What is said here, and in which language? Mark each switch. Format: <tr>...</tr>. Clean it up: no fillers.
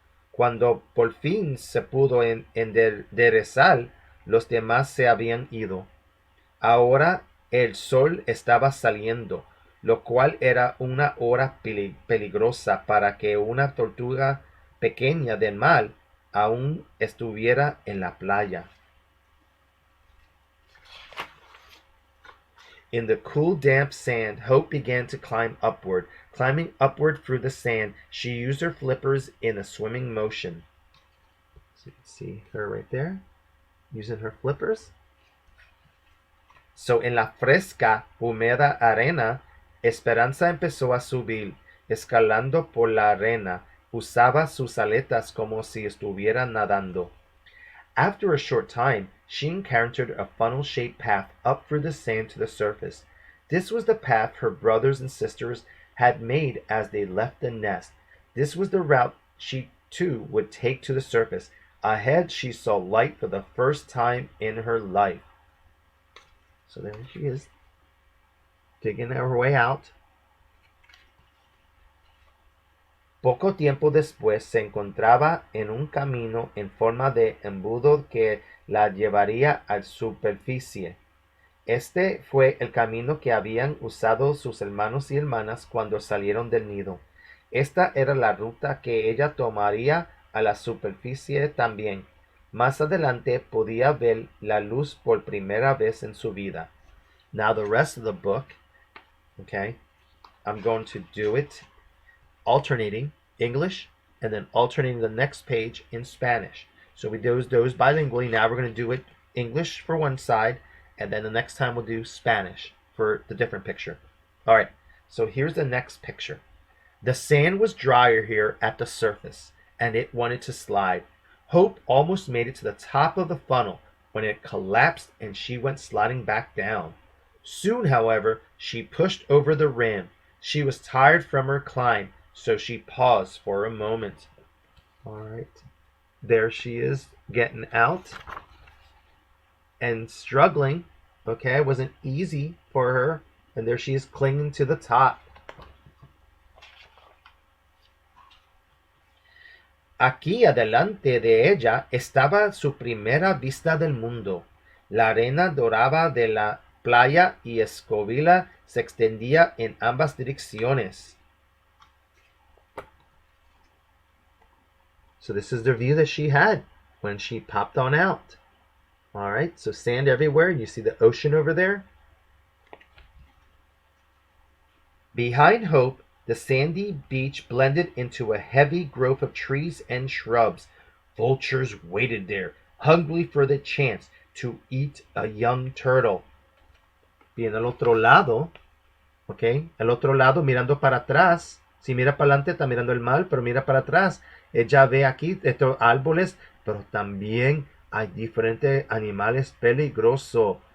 <es>Cuando por fin se pudo enderezar, los demás se habían ido. Ahora el sol estaba saliendo, lo cual era una hora peligrosa para que una tortuga pequeña del mar aún estuviera en la playa.</es> <en>In the cool, damp sand, Hope began to climb upward. Climbing upward through the sand, she used her flippers in a swimming motion. So you can see her right there, using her flippers.</en> <es>So en la fresca, húmeda arena, Esperanza empezó a subir, escalando por la arena. Usaba sus aletas como si estuviera nadando.</es> <en>After a short time, she encountered a funnel-shaped path up through the sand to the surface. This was the path her brothers and sisters had made as they left the nest. This was the route she too would take to the surface. Ahead, she saw light for the first time in her life. So there she is, digging her way out.</en> <es>Poco tiempo después se encontraba en un camino en forma de embudo que la llevaría a la superficie. Este fue el camino que habían usado sus hermanos y hermanas cuando salieron del nido. Esta era la ruta que ella tomaría a la superficie también. Más adelante podía ver la luz por primera vez en su vida.</es> <en>Now the rest of the book, okay, I'm going to do it alternating English and then alternating the next page in Spanish. So we do those bilingually. Now we're going to do it English for one side, and then the next time we'll do Spanish for the different picture. All right, so here's the next picture. The sand was drier here at the surface, and it wanted to slide. Hope almost made it to the top of the funnel when it collapsed and she went sliding back down. Soon, however, she pushed over the rim. She was tired from her climb, so she paused for a moment. All right, there she is getting out and struggling. Okay, it wasn't easy for her, and there she is clinging to the top.</en> <es>Aquí adelante de ella estaba su primera vista del mundo. La arena dorada de la playa y escobila se extendía en ambas direcciones.</es> <en>So this is the view that she had when she popped on out. All right, so sand everywhere. You see the ocean over there. Behind Hope, the sandy beach blended into a heavy growth of trees and shrubs. Vultures waited there, hungry for the chance to eat a young turtle.</en> <es>Bien, al otro lado, okay, al otro lado, mirando para atrás. Si mira para adelante, está mirando el mar, pero mira para atrás. Ella ve aquí estos árboles, pero también hay diferentes animales peligrosos.</es>